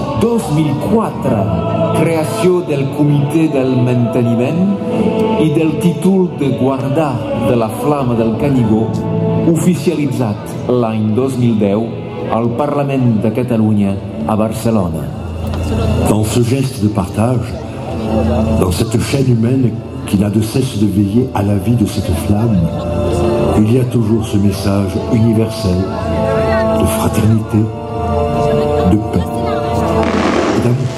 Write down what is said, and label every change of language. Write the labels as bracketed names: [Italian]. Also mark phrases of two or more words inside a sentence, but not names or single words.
[Catalan] 2004, creació del Comitè del Manteniment i del títol de guardar de la flama del Canigó, oficialitzat l'any 2010 al Parlament de Catalunya a Barcelona. [French] Dans ce geste de partage, dans cette chaîne humaine qui n'a de cesse de veiller à la vie de cette flamme, il y a toujours ce message universel de fraternité, de paix et d'amour.